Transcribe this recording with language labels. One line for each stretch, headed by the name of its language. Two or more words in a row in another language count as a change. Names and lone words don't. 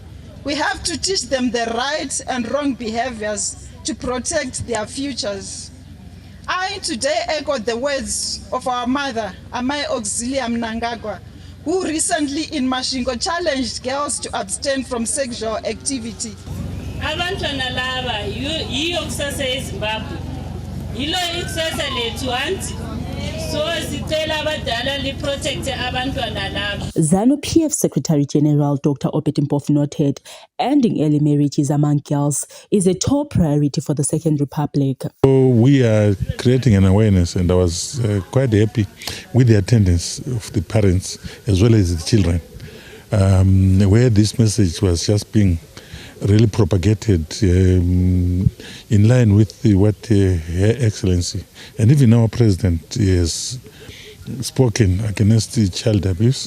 English: We have to teach them the right and wrong behaviors to protect their futures. I today echo the words of our mother, Amai Auxilia Mnangagwa, who recently in Mashingo challenged girls to abstain from sexual activity.
North Ndebele: Abantwana laba yiyo kusasa yeZimbabwe. Yilo ikusasa lethu anti. So sicela abadala li protect abantwana laba.
English: ZANU-PF Secretary General Dr. Obed Mpofu noted, ending early marriages among girls is a top priority for the Second Republic. So we are creating an awareness, and I was quite happy with the attendance of the parents as well as the children, where this message was just being really propagated in line with what Her Excellency and even our President has spoken against child abuse.